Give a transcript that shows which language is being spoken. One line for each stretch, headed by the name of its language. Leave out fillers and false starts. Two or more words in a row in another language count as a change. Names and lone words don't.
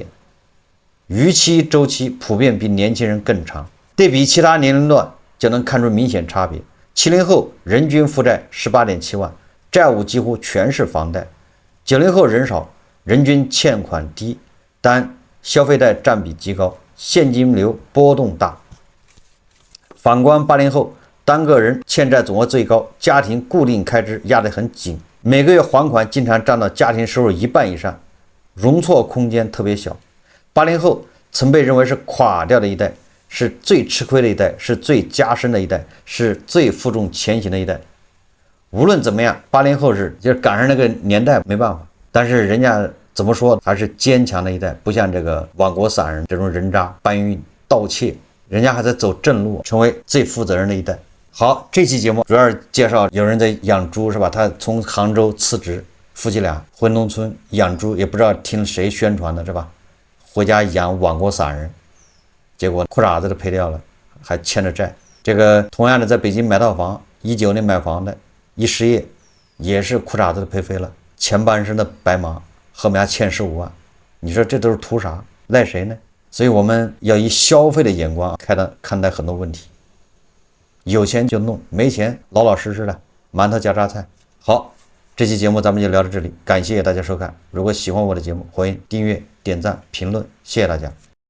Chinese: 逾期周期普遍比年輕人更長，對比其他年齡段就能看出明顯差別。70後人均負債 18.7 萬，債務幾乎全是房貸。90後人少，人均欠款低，但消費貸佔比極高，現金流波動大。反觀80後，單個人欠債總額最高，家庭固定開支壓得很緊，每個月還款經常佔到家庭收入一半以上，容錯空間特別小。80後曾被認為是垮掉的一代，是最吃虧的一代，是最加深的一代，是最負重前行的一代。無論怎麼樣，80後就是趕上那個年代沒辦法，但是人家怎麼說還是堅強的一代，不像這個網國散人這種人渣搬運盜竊，人家還在走正路，成為最負責任的一代。好，這期節目主要是介紹有人在養豬是吧？他從杭州辭職，夫妻倆回農村養豬，也不知道听誰宣傳的是吧？回家養网国散人，結果褲衩子都賠掉了，還欠着債。這個同樣的在北京買套房，19年買房的，一失業也是褲衩子都賠飛了，前半生的白忙，後面還欠15万。你說這都是图啥？賴誰呢？所以我們要以消費的眼光看待很多問題。有錢就弄，沒錢老老實實的饅頭加榨菜。好，這期節目咱們就聊到這裡，感謝大家收看。如果喜歡我的節目，歡迎訂閱、點讚、評論，謝謝大家。